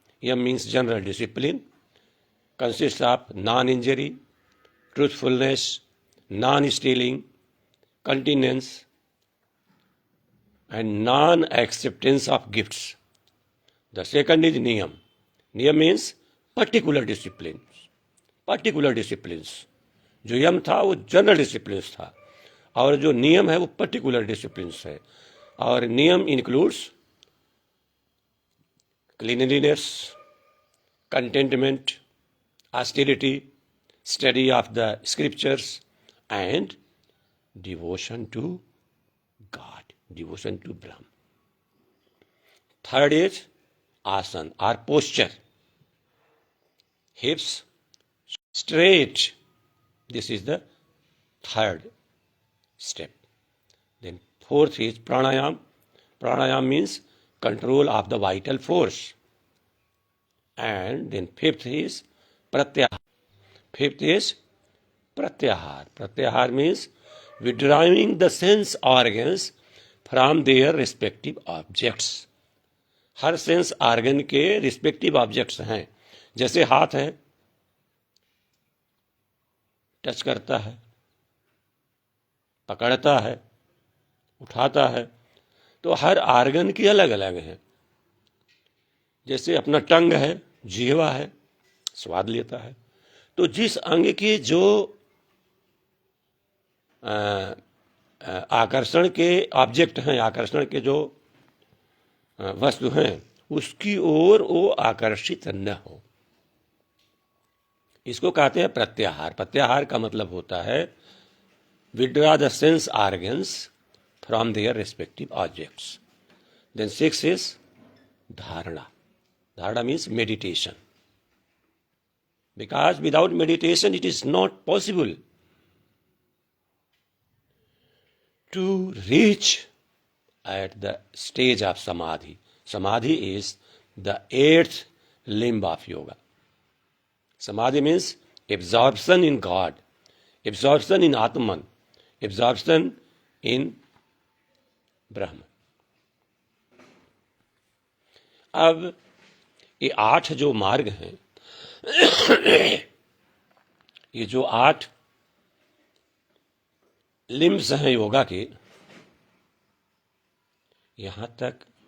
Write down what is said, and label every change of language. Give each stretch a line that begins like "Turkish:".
English: Yam means general discipline, consists of non-injury, truthfulness, non-stealing, continence, and non-acceptance of gifts. The second is niyam. Niyam means particular disciplines. Particular disciplines.
Hindi: जो यम था वो general disciplines था, और जो नियम है वो पर्टिकुलर डिसिप्लिन्स है।
English: और नियम includes cleanliness, contentment, austerity, study of the scriptures, and devotion to God, devotion to Brahma. Third is asana or posture. Hips straight. This is the third step. Then fourth is pranayam. Pranayam means control of the vital force. And then fifth is pratyahar. Fifth is pratyahar. Pratyahar means withdrawing the sense organs from their respective objects.
Hindi: हर sense organ के respective objects हैं। जैसे हाथ है, touch करता है, पकड़ता है, उठाता है, तो हर ऑर्गन की अलग अलग है। जैसे अपना टंग है, जीवा है, स्वाद लेता है। तो जिस अंग के जो आकर्षण के ऑब्जेक्ट हैं, आकर्षण के जो वस्तु हैं, उसकी ओर वो आकर्षित न हो, इसको कहते हैं प्रत्याहार। प्रत्याहार का मतलब होता है
English: Withdraw the sense organs from their respective objects. Then six is dharana. Dharana means meditation. Because without meditation it is not possible to reach at the stage of Samadhi. Samadhi is the 8th limb of yoga. Samadhi means absorption in God, absorption in Atman, absorption in Brahma.
Hindi: अब ये 8 जो मार्ग हैं, ये जो 8 limbs हैं योगा के, यहां तक